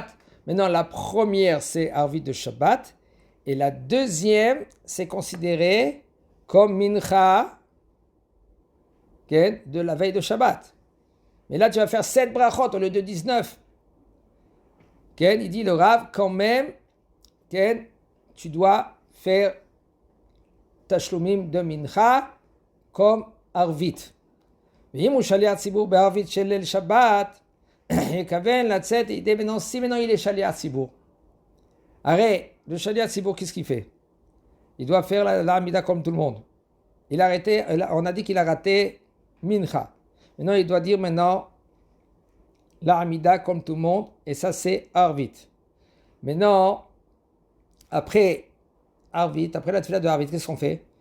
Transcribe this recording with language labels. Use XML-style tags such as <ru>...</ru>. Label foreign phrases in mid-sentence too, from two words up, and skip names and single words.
<fr>Maintenant la première c'est Arvit de Shabbat, et la deuxième c'est considéré comme Mincha, de la veille de Shabbat. Mais là, tu vas faire 7 brachot au lieu de 19. Il dit le Rav, quand même, tu dois faire tashlumim de mincha comme arvit.</fr> <he>ואם הוא שליח ציבור בערבית של ליל שבת, יכוון לצאת ידי בנו,</he> <fr>si maintenant il est</fr> <he>שליח ציבור. הרי, le שליח ציבור,</he> <fr>qu'est-ce qu'il fait? Il doit faire la amida comme tout le monde. Il a arrêté, on a dit qu'il a raté mincha. Maintenant, il doit dire maintenant la amida comme tout le monde, et ça c'est arvit. Maintenant, après arvit, après la tefila de arvit, qu'est-ce qu'on fait?</fr>